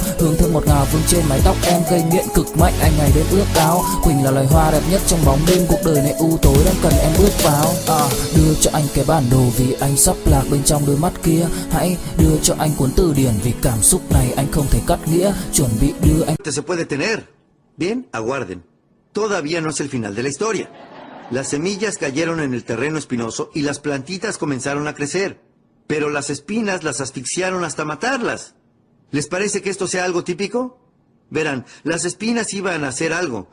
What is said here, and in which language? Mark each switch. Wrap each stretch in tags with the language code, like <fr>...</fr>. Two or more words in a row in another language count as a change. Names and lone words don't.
<vi>Hương thơm ngọt ngào vương trên mái tóc em, gây nghiện cực mạnh anh ngày đêm ước ao. Quỳnh là loài hoa đẹp nhất trong bóng đêm, cuộc đời này u tối đang cần em bước vào. Đưa cho anh cái bản đồ vì anh sắp lạc bên trong đôi mắt kia, hãy đưa cho anh cuốn từ điển vì cảm xúc này anh không thể cắt nghĩa. Chuẩn bị đưa anh.</vi> <es>Se puede tener. Bien, aguarden. Todavía no es el final de la historia. Las semillas cayeron en el terreno espinoso y las plantitas comenzaron a crecer. Pero las espinas las asfixiaron hasta matarlas. ¿Les parece que esto sea algo típico? Verán, las espinas iban a hacer algo.</es>